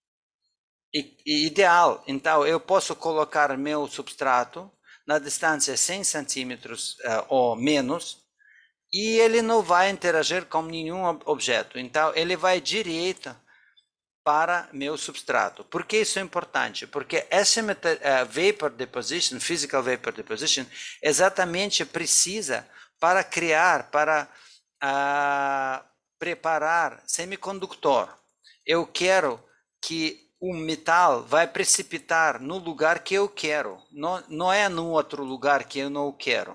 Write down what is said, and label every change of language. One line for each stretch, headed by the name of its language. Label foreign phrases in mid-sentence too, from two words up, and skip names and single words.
Portuguese: Ideal, então eu posso colocar meu substrato na distância 100 centímetros ou menos e ele não vai interagir com nenhum objeto, então ele vai direto para meu substrato. Por que isso é importante? Porque essa
English: vapor deposition, physical vapor deposition,
Portuguese: exatamente precisa para criar, para preparar semicondutor. Eu quero que o metal vai precipitar no lugar que eu quero, não é no outro lugar que eu não quero.